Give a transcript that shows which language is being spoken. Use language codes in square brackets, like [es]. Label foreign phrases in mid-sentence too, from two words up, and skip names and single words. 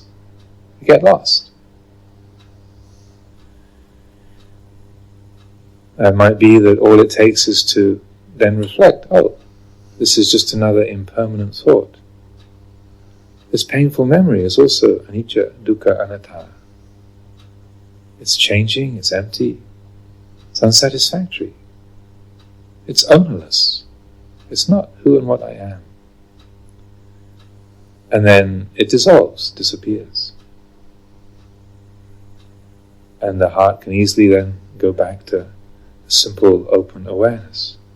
[en] You get lost. It might be that all it takes is to then reflect, oh, this is just another impermanent thought. This painful memory is also [pi] anicca, dukkha, anatta. [en] It's changing, it's empty, it's unsatisfactory, it's ownerless. It's not who and what I am. And then it dissolves, disappears. And the heart can easily then go back to a simple, open awareness.